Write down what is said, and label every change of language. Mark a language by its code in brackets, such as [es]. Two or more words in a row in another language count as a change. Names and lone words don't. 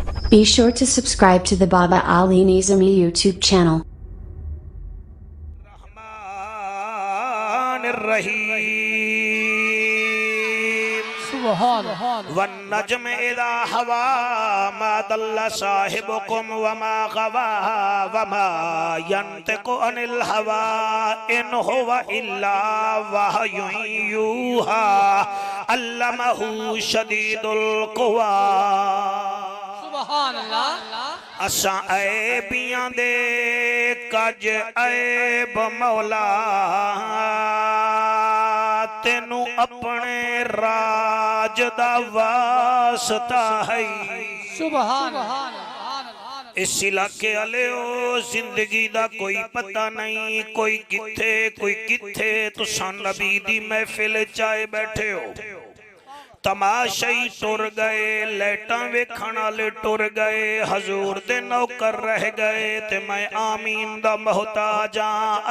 [en] Be sure to subscribe to the Baba Ali Nizami YouTube channel. [ar] والنجم إذا هوى ما ضل صاحبكم وما غوى وما ينطق عن الهوى إن هو إلا وحي يوحى علمه شديد القوى. سبحان الله. [pa] اساں عیباں دے کج عیب مولا تینوں اپنے راز دا واسطہ ہے. سبحان اس علاقے والے زندگی دا کوئی پتا نہیں، کوئی کتھے تسیں نبی دی محفل چاہے بیٹھے ہو، تماشائی ٹر گئے، لائٹاں ویکھن والے ٹر گئے، حضور دے نوکر رہ گئے تے میں آمین دا محتاج ہاں.